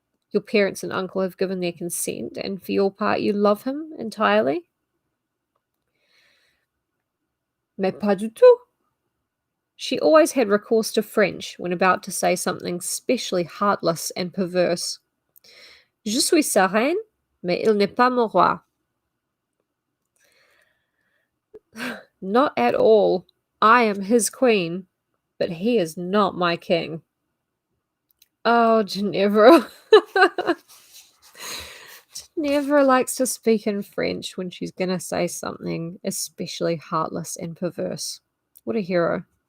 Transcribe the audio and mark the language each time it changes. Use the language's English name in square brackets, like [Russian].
[English] Your parents and uncle have given their consent, and for your part you love him entirely? [French] Mais pas du tout. [English] She always had recourse to French when about to say something specially heartless and perverse. [French] Je suis sa reine, mais il n'est pas mon roi. [English] Not at all. I am his queen, but he is not my king. Oh, Ginevra. Ginevra likes to speak in French when she's going to say something especially heartless and perverse. What a hero.